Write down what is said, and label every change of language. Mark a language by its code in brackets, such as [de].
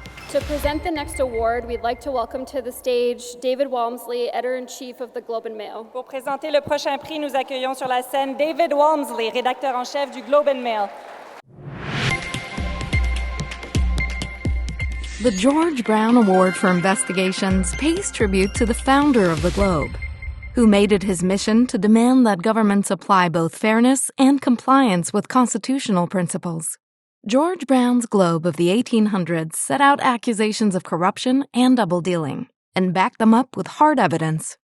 [en] To present the next award, we'd like to welcome to the stage David Walmsley, Editor-in-Chief of the Globe and Mail. [fr] Pour présenter le prochain prix, nous accueillons sur la scène David Walmsley, rédacteur en chef du Globe and Mail. [en] The George Brown Award for Investigations pays tribute to the founder of the Globe, who made it his mission to demand that governments apply both fairness and compliance with constitutional principles. George Brown's Globe of the 1800s set out accusations of corruption and double-dealing, and backed them up with hard evidence.